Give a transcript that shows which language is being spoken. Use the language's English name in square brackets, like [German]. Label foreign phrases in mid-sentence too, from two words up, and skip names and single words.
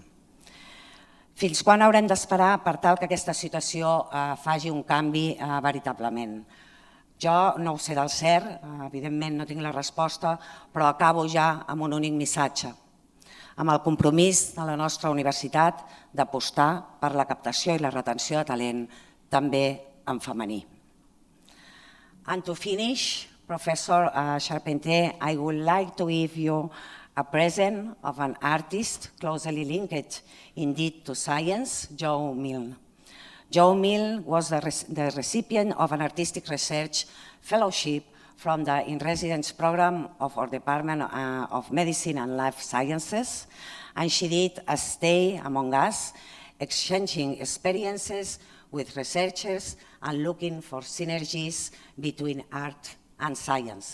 [Catalan] Fins quan haurem d'esperar per tal que aquesta situació faci un canvi veritablement? Jo no ho sé del cert, evidentment no tinc la resposta, però acabo ja amb un únic missatge, amb el compromís de la nostra universitat d'apostar per la captació i la retenció de talent també en femení. [English] And to finish, Professor Charpentier, I would like to give you a present of an artist closely linked indeed to science, Joe Milne. Joe Milne was the recipient of an artistic research fellowship from the in-residence program of our Department of Medicine and Life Sciences, and she did a stay among us, exchanging experiences with researchers and looking for synergies between art and science.